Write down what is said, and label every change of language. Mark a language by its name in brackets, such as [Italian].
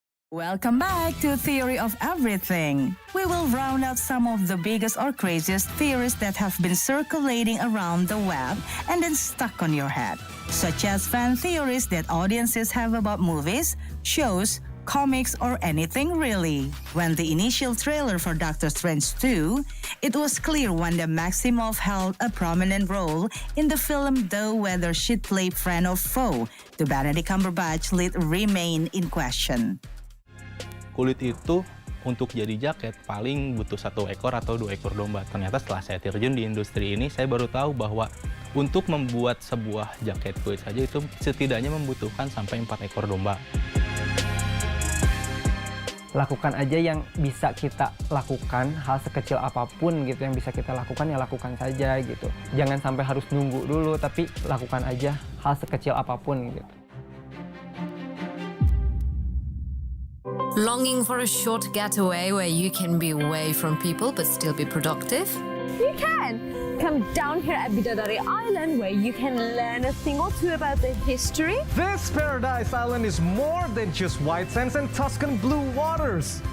[English] Welcome back to Theory of Everything. We will round out some of the biggest or craziest theories that have been circulating around the web and then stuck on your head, such as fan theories that audiences have about movies, shows, comics, or anything really. When the initial trailer for Doctor Strange 2, it was clear Wanda Maximoff held a prominent role in the film, though whether she'd play friend or foe to Benedict Cumberbatch lead remain in question. [Indonesian] Kulit itu untuk jadi jaket paling butuh 1 ekor atau 2 ekor domba. Ternyata setelah saya terjun di industri ini, saya baru tahu bahwa untuk membuat sebuah jaket kulit saja itu setidaknya membutuhkan sampai 4 ekor domba. Lakukan aja yang bisa kita lakukan, hal sekecil apapun gitu yang bisa kita lakukan ya lakukan saja gitu. Jangan sampai harus nunggu dulu, tapi lakukan aja hal sekecil apapun gitu. [English] Longing for a short getaway where you can be away from people but still be productive? You can! Come down here at Bidadari Island where you can learn a thing or two about the history. This paradise island is more than just white sands and Tuscan blue waters.